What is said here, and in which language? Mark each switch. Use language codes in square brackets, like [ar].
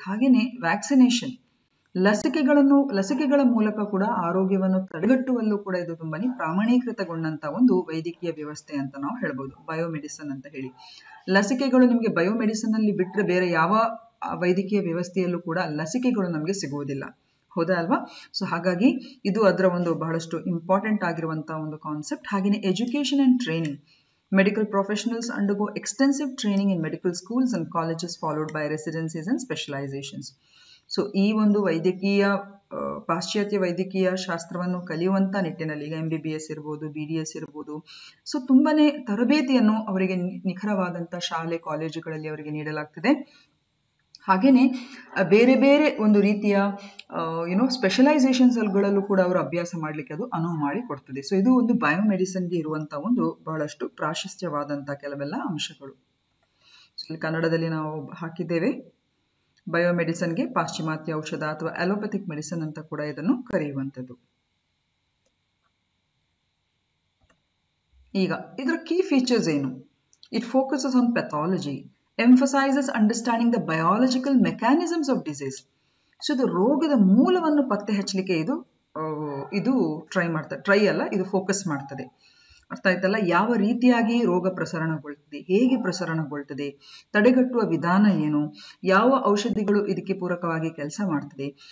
[kn] ಹಾಗೆಯೇ ವ್ಯಾಕ್ಸಿನೇಷನ್, ಲಸಿಕೆಗಳ ಮೂಲಕ ಕೂಡ ಆರೋಗ್ಯವನ್ನು ತಡೆಗಟ್ಟುವಲ್ಲೂ ಕೂಡ ಇದು ತುಂಬಾನೇ ಪ್ರಾಮಾಣೀಕೃತಗೊಂಡಂತ ಒಂದು ವೈದ್ಯಕೀಯ ವ್ಯವಸ್ಥೆ ಅಂತ ನಾವು ಹೇಳ್ಬೋದು ಬಯೋಮೆಡಿಸಿನ್ ಅಂತ ಹೇಳಿ. ಲಸಿಕೆಗಳು ನಿಮಗೆ ಬಯೋಮೆಡಿಸಿನ್ ಅಲ್ಲಿ ಬಿಟ್ಟರೆ ಬೇರೆ ಯಾವ ವೈದ್ಯಕೀಯ ವ್ಯವಸ್ಥೆಯಲ್ಲೂ ಕೂಡ ಲಸಿಕೆಗಳು ನಮಗೆ ಸಿಗುವುದಿಲ್ಲ, ಹೌದಾ ಅಲ್ವಾ? ಸೊ ಹಾಗಾಗಿ ಇದು ಅದರ ಒಂದು ಬಹಳಷ್ಟು ಇಂಪಾರ್ಟೆಂಟ್ ಆಗಿರುವಂತಹ ಒಂದು ಕಾನ್ಸೆಪ್ಟ್. ಹಾಗೆಯೇ [en] Education and training, medical professionals undergo extensive training in medical schools and colleges followed by residencies and specializations. [kn] So ಈ ಒಂದು ವೈದ್ಯಕೀಯ ಪಾಶ್ಚಾತ್ಯ ವೈದ್ಯಕೀಯ ಶಾಸ್ತ್ರವನ್ನು ಕಲಿಯುವಂತ ನಿಟ್ಟಿನಲ್ಲಿ ಈಗ MBBS ಇರ್ಬೋದು, BDS ಇರ್ಬೋದು, ಸೊ ತುಂಬಾನೇ ತರಬೇತಿಯನ್ನು ಅವರಿಗೆ ನಿಖರವಾದಂತ ಶಾಲೆ ಕಾಲೇಜುಗಳಲ್ಲಿ ಅವರಿಗೆ ನೀಡಲಾಗ್ತದೆ. ಹಾಗೇನೆ ಬೇರೆ ಬೇರೆ ಒಂದು ರೀತಿಯ ಸ್ಪೆಷಲೈಸೇಷನ್ಸ್ಗಳಲ್ಲೂ ಕೂಡ ಅವರು ಅಭ್ಯಾಸ ಮಾಡಲಿಕ್ಕೆ ಅದು ಅನುವು ಮಾಡಿ ಕೊಡ್ತದೆ. ಸೊ ಇದು ಒಂದು ಬಯೋಮೆಡಿಸಿನ್ಗೆ ಇರುವಂತಹ ಒಂದು ಬಹಳಷ್ಟು ಪ್ರಾಶಸ್ತ್ಯವಾದಂತಹ ಕೆಲವೆಲ್ಲ ಅಂಶಗಳು. ಕನ್ನಡದಲ್ಲಿ ನಾವು ಹಾಕಿದ್ದೇವೆ. ಬಯೋಮೆಡಿಸಿನ್ಗೆ ಪಾಶ್ಚಿಮಾತ್ಯ ಔಷಧ ಅಥವಾ ಅಲೋಪಥಿಕ್ ಮೆಡಿಸಿನ್ ಅಂತ ಕೂಡ ಇದನ್ನು ಕರೆಯುವಂಥದ್ದು. ಈಗ ಇದರ ಕೀ ಫೀಚರ್ಸ್ ಏನು? [en] It focuses on pathology, emphasizes understanding the biological mechanisms of disease. [kn] So ಇದು ರೋಗದ ಮೂಲವನ್ನು ಪತ್ತೆ ಹಚ್ಚಲಿಕ್ಕೆ ಇದು ಇದು ಫೋಕಸ್ ಮಾಡ್ತದೆ. ಅರ್ಥ ಆಯ್ತಲ್ಲ? ಯಾವ ರೀತಿಯಾಗಿ ರೋಗ ಪ್ರಸರಣಗೊಳ್ತದೆ, ಹೇಗೆ ಪ್ರಸರಣಗೊಳ್ತದೆ, ತಡೆಗಟ್ಟುವ ವಿಧಾನ ಏನು, ಯಾವ ಔಷಧಿಗಳು ಇದಕ್ಕೆ ಪೂರಕವಾಗಿ ಕೆಲಸ ಮಾಡ್ತದೆ.